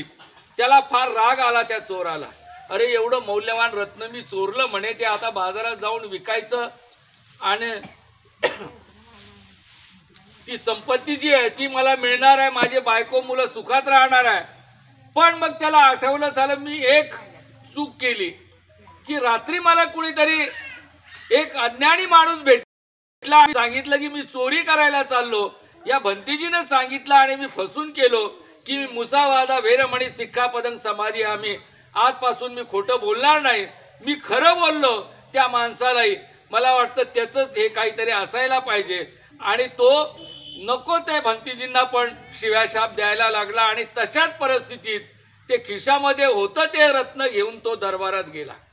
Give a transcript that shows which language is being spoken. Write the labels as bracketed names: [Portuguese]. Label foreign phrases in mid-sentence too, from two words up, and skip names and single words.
[Marathi] त्याला फार राग आला त्या चोराला. अरे एवढं मौल्यवान रत्न मी चोरलं म्हणे, ते आता बाजारात जाऊन विकायचं आणि ती संपत्ती जी आहे ती मला मिळणार आहे, माझे बायको मुलं सुखात राहणार आहे. पण मग त्याला आठवलं झालं, मी एक चूक केली की रात्री मला कुणीतरी एक अज्ञानी माणूस भेटला आणि सांगितलं की मी चोरी करायला चाललो. या भंतीजीने सांगितलं आणि मी फसून गेलो की [Pali] मुसावादा वेरमणी सिक्खापदं समाधी आम्ही, [Marathi] आजपासून मी खोटं बोलणार नाही. मी खरं बोललो त्या माणसालाही. मला वाटतं त्याचंच हे काहीतरी असायला पाहिजे. आणि तो नको ते भंतीजींना पण शिव्याशाप द्यायला लागला आणि तशाच परिस्थितीत ते खिशामध्ये होतं ते रत्न घेऊन तो दरबारात गेला.